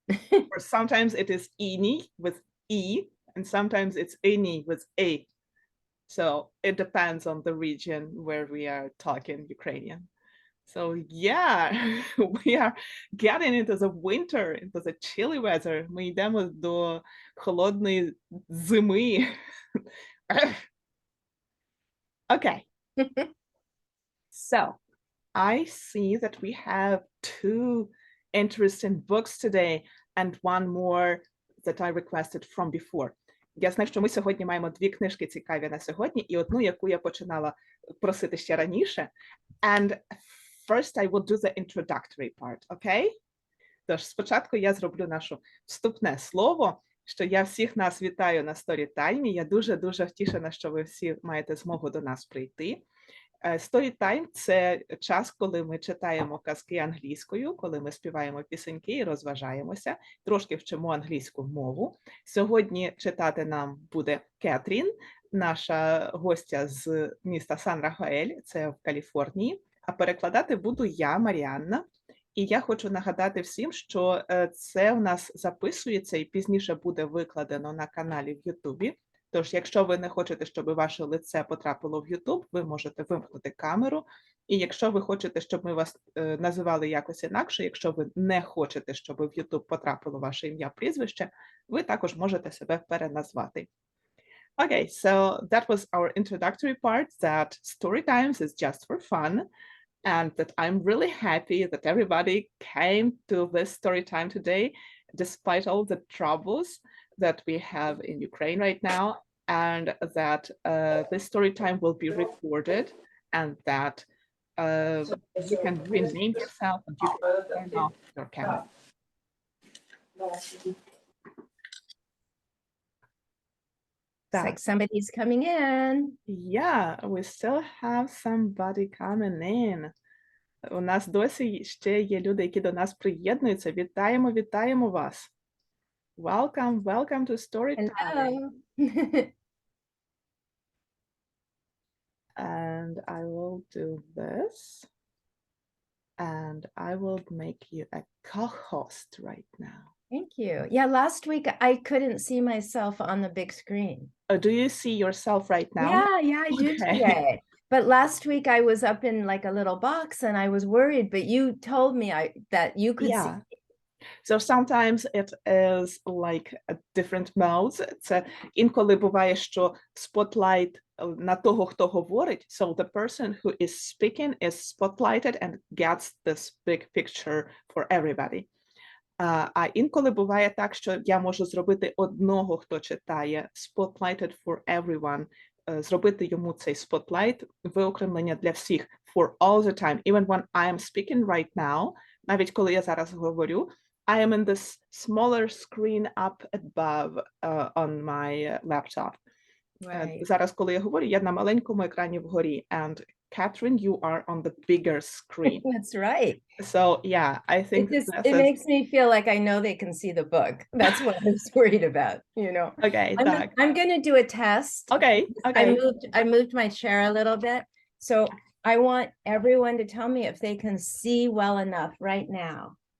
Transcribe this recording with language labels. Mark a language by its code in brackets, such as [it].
[en] Or sometimes it is ini with e, and sometimes it's any with a. So it depends on the region where we are talking Ukrainian. So yeah, we are getting into the winter, into the chilly weather. [uk] Ми йдемо до холодної зими. [en] Okay. So I see that we have 2 interesting books today and one more that I requested from before. [uk] Я знаю, що ми сьогодні маємо 2 книжки цікаві на сьогодні і одну, яку я починала просити ще раніше. [en] And first I will do the introductory part, okay? [uk] Тож спочатку я зроблю наше вступне слово, що я всіх нас вітаю на Storytime. Я дуже-дуже втішена, що ви всі маєте змогу до нас прийти. Storytime – це час, коли ми читаємо казки англійською, коли ми співаємо пісеньки і розважаємося, трошки вчимо англійську мову. Сьогодні читати нам буде Кетрін, наша гостя з міста Сан-Рафаель, це в Каліфорнії, а перекладати буду я, Маріанна. І я хочу нагадати всім, що це в нас записується і пізніше буде викладено на каналі в Ютубі. Тож, якщо ви не хочете, щоб ваше лице потрапило в YouTube, ви можете вимкнути камеру. І якщо ви хочете, щоб ми вас називали якось інакше, якщо ви не хочете, щоб в YouTube потрапило ваше ім'я, прізвище, ви також можете себе переназвати. [en] Okay, so that was our introductory part, that Storytimes is just for fun, and that I'm really happy that everybody came to this story time today, despite all the troubles that we have in Ukraine right now, and that this story time will be recorded, and that you can rename yourself and you can turn off your camera. It's like somebody's coming in. Yeah, we still have somebody coming in. [uk] У нас досі ще є люди, які до нас приєднуються. Вітаємо, вітаємо вас. [en] Welcome, welcome to Storytime. Hello. And I will do this. And I will make you a co-host right now. Thank you. Yeah, last week I couldn't see myself on the big screen. Oh, do you see yourself right now? Yeah, I do today. But last week I was up in like a little box and I was worried, but you told me that you could see. So sometimes it is like a different modes. [uk] Це інколи буває, що spotlight на того, хто говорить. [en] So the person who is speaking is spotlighted and gets this big picture for everybody. [uk] А інколи буває так, що я можу зробити одного, хто читає, [en] spotlighted for everyone, [uk] зробити йому цей spotlight, виокремлення для всіх, [en] for all the time. Even when I am speaking right now, [uk] навіть коли я зараз говорю, [en] I am in this smaller screen up above on my laptop. Right. [uk] Зараз, коли я говорю, я на маленькому екрані вгорі. [en] And Katharine, you are on the bigger screen. That's right. So yeah, I think it makes me feel like I know they can see the book. That's what I was worried about, you know. Okay, I'm going to do a test. Okay. I moved my chair a little bit So I want everyone to tell me if they can see well enough right now.